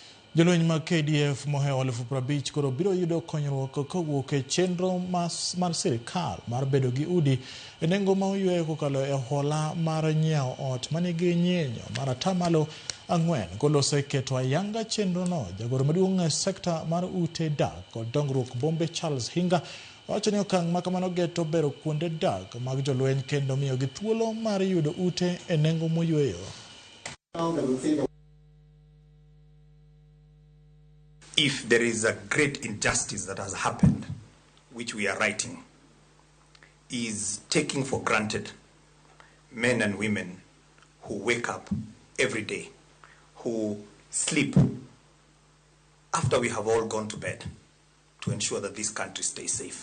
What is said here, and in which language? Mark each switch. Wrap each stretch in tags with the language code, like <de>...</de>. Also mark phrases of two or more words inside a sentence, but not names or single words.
<luo>Jolweny KDF mohewo 50,000 koro biro yudo konyruok kowuok e chenro mar sirikal mar bedo gi udi e nengo ma oyweyo kokalo e hola mar nyiewo ot manigi nyenyo mar atamalo 4 kolose keto ayanga chenro no. Jagoro maduong' e sekta mar ute dak kod dongruok bombe Charles Hinga wacho ni okang' ma kamano geto bero kuonde dak mag jolweny kendo miyo gi thuolo mar yudo ute e nengo moyweyo.</luo> <en>If there is a great injustice that has happened, which we are righting, is taking for granted men and women who wake up every day, who sleep after we have all gone to bed to ensure that this country stays safe.</en>